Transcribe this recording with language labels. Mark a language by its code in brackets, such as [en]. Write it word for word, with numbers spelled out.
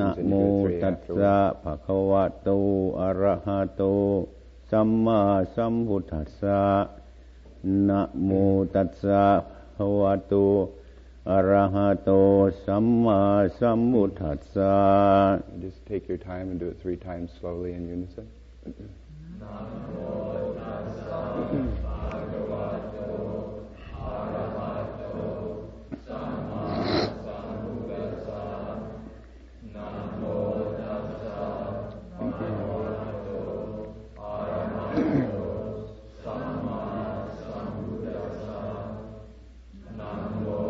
[pi] นะโมตัสสะภะคะวะโตอะระหะโตสัมมาสัมพุทธัสสะนะโมตัสสะภะคะวะโตอะระหะโตสัมมาสัมพุทธัสสะ [en] Just take your time and do it three times slowly in unison. [pi] นะโมตัสสะภะคะวะโตอะระหะโตสัมมาสัมพุทธัสสะนะโมตัสสะภะคะวะโตอะระหะโตสัมมาสัมพุทธัสสะนะโม